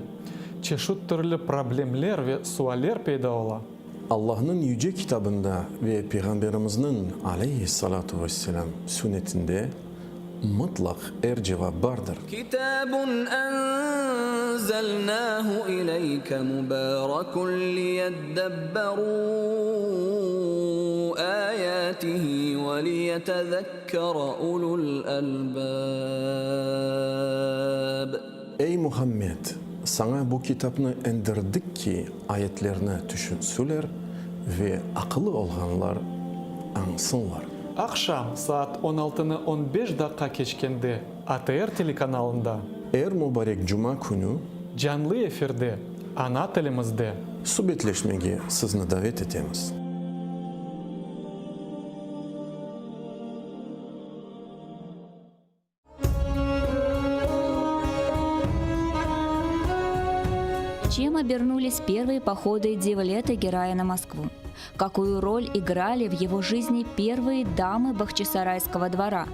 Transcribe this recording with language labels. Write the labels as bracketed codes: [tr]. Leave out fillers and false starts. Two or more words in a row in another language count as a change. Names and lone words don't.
[crh] Чешут түрлі проблемлер ve sualler peyda ola. Allah'ın yüce kitabında ve Peygamberimizin [ar] عليه الصلاة والسلام [crh] sünnetinde mutlak cevap vardır. [ar] كتاب أنزلناه إليك مبارك ليدبروا آياته وليتذكر أولو الألباب. [crh] Ey Muhammed! Sana bu kitabını indirdik ki ayetlerini düşünsünler ve akıllı olanlar ansınlar. Akşam saat 16'nı 15 dakika geçkende ATR telekanalında Mübarek Cuma günü canlı efirde ana tilimizde. Subyetleşmege sizni davet etemiz. [ru] Чем обернулись первые походы Девлета Герая на Москву? Какую роль играли в его жизни первые дамы Бахчисарайского двора?